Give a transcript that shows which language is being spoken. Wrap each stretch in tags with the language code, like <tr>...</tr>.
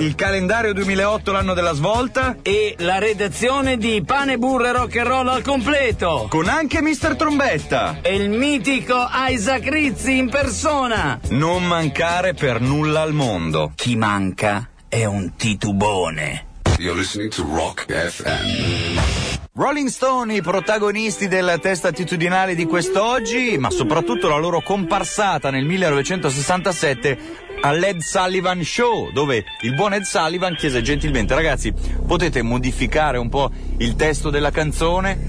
<it>Il calendario 2008, l'anno della svolta, e la redazione di Pane, Burro e Rock and Roll al completo, con anche Mr. Trombetta e il mitico Isaac Rizzi in persona. Non mancare per nulla al mondo. Chi manca è un titubone.</it> <en>You're listening to Rock FM.</en> <it>Rolling Stone, i protagonisti del test attitudinale di quest'oggi, ma soprattutto la loro comparsata nel 1967 all'Ed Sullivan Show, dove il buon Ed Sullivan chiese gentilmente: ragazzi, potete modificare un po' il testo della canzone?</it>